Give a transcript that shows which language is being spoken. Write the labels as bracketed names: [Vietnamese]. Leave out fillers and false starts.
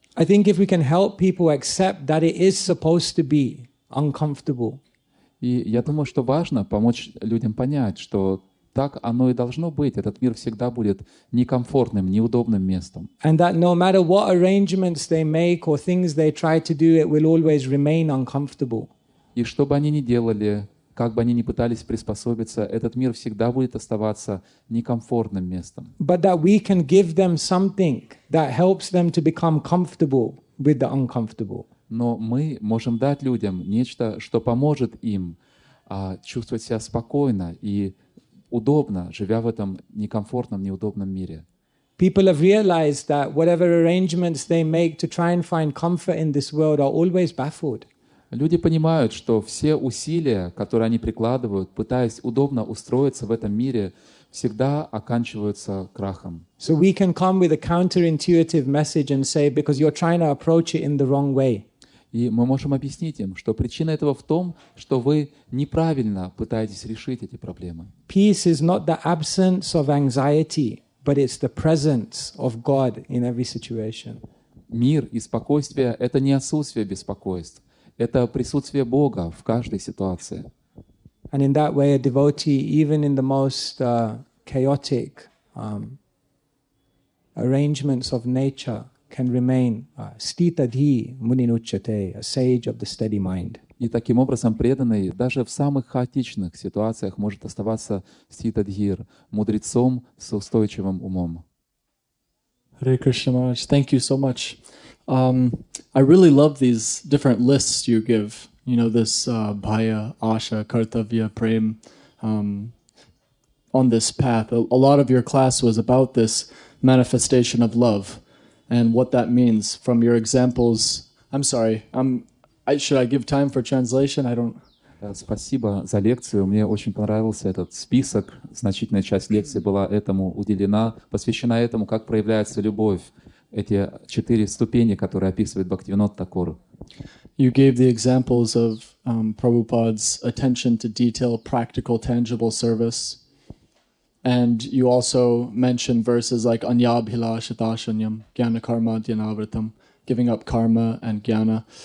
[English] I think if we can help people accept that it is supposed to be uncomfortable. [Russian] И я думаю, что важно помочь людям понять, что так оно и должно быть. Этот мир всегда будет некомфортным, неудобным местом. [English] And that no matter what arrangements they make or things they try to do, it will always remain uncomfortable. [Russian] И что бы они ни делали, как бы они ни пытались приспособиться, этот мир всегда будет оставаться некомфортным местом. [English] But that we can give them something that helps them to become comfortable with the uncomfortable. [Russian] Но мы можем дать людям нечто, что поможет им чувствовать себя спокойно и удобно, живя в этом некомфортном, неудобном мире. [English] People have realized that whatever arrangements they make to try and find comfort in this world are always baffled. [Russian] Люди понимают, что все усилия, которые они прикладывают, пытаясь удобно устроиться в этом мире, всегда оканчиваются крахом. [English] So we can come with a counterintuitive message and say, because you're trying to approach it in the wrong way. [Russian] И мы можем объяснить им, что причина этого в том, что вы неправильно пытаетесь решить эти проблемы. [English] Peace is not the absence of anxiety, but it's the presence of God in every situation. [Russian] Мир и спокойствие — это не отсутствие беспокойств, это присутствие Бога в каждой ситуации. [English] And in that way, a devotee, even in the most chaotic arrangements of nature, can remain [Sanskrit] stitadhi muninuchyate, [English] a sage of the steady mind. [Russian] И таким образом преданный даже в самых хаотичных ситуациях может оставаться ститадхир, мудрецом с устойчивым умом. [English] Hare Krishna Maharaj, thank you so much. I really love these different lists you give. You know, this bhaya, asha, kartavya, prem, on this path. A lot of your class was about this manifestation of love and what that means from your examples. I'm sorry, should I give time for translation? I don't... [Russian] Спасибо за лекцию. Мне очень понравился этот список. Значительная часть лекции была этому уделена, посвящена этому, как проявляется любовь. Эти 4 ступени, которые описывает Бхактивинода Такур. [English] You gave the examples of Prabhupada's attention to detail, practical, tangible service. And you also mentioned verses like [Sanskrit] Anyabhilashatashanyam, Jnana Karma Dhyanavritam, [English] giving up karma and jnana.